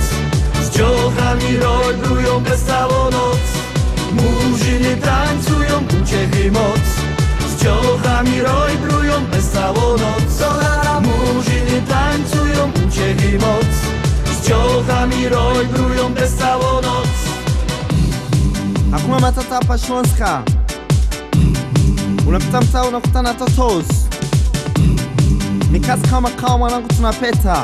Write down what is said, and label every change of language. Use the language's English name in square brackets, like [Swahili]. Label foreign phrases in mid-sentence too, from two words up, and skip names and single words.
[Silesian] Z dziołchami rojbrują bez całą noc. Murzyny tańcują, uciechy moc. Z dziołchami rojbrują bez całą noc. Murzyny tańcują, uciechy moc. Z dziołchami rojbrują bez całą noc. [Swahili] Hakuna Matata hapa Śląska. Unapita mtaa unakutana totos. Ni kazi kama kawa mwanangu, tunapeta.